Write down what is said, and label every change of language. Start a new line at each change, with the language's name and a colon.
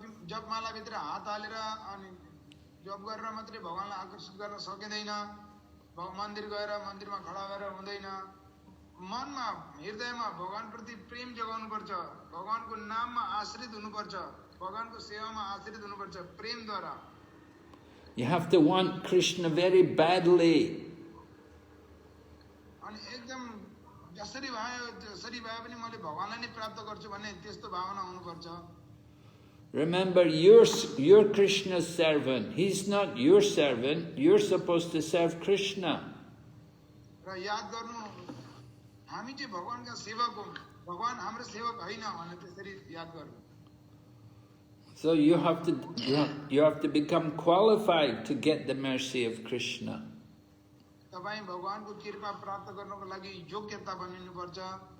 Nepali: जप माला भित्र हात हालेर अनि जप गरेर मात्रै भगवानलाई आकर्षित गर्न सकिदैन मन्दिर गएर मन्दिरमा खडा भएर हुँदैन मनमा हृदयमा भगवान प्रति प्रेम जगाउनु पर्छ भगवानको नाममा आश्रित हुनुपर्छ भगवानको सेवामा आश्रित हुनुपर्छ प्रेम द्वारा
English: You have to want Krishna very badly.
Nepali: अनि एकदम जसरी भए पनि मैले भगवानलाई नै प्राप्त गर्छु भन्ने त्यस्तो भावना हुनुपर्छ
English: Remember, you're Krishna's servant. He's not your servant. You're supposed to serve Krishna.
Nepali: र याद गर्नु हामी चाहिँ भगवानका सेवक हौं भगवान हाम्रो सेवक हैन भने त्यसरी याद गर्नु
English: So you have to become qualified to get the mercy of Krishna.
Nepali: तपाई भगवानको कृपा प्राप्त गर्नको लागि योग्यता बनिनुपर्छ